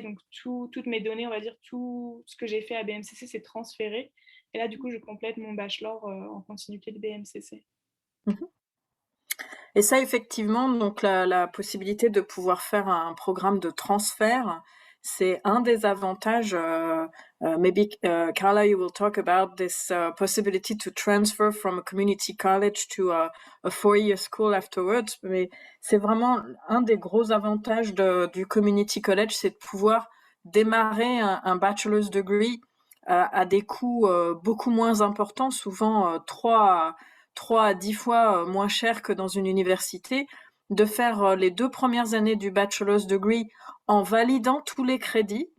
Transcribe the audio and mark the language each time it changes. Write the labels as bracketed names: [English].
[French] Donc toutes mes données, on va dire, tout ce que j'ai fait à BMCC, c'est transféré. Et là, du coup, je complète mon bachelor en continuité de BMCC. Mhm. Et ça, effectivement, donc la possibilité de pouvoir faire un programme de transfert, c'est un des avantages. [English] Maybe Carla, you will talk about this possibility to transfer from a community college to a four-year school afterwards. [French] Mais c'est vraiment un des gros avantages du community college, c'est de pouvoir démarrer un bachelor's degree à des coûts beaucoup moins importants, souvent 3 à 10 fois moins cher que dans une université, de faire les 2 premières années du bachelor's degree en validant tous les crédits.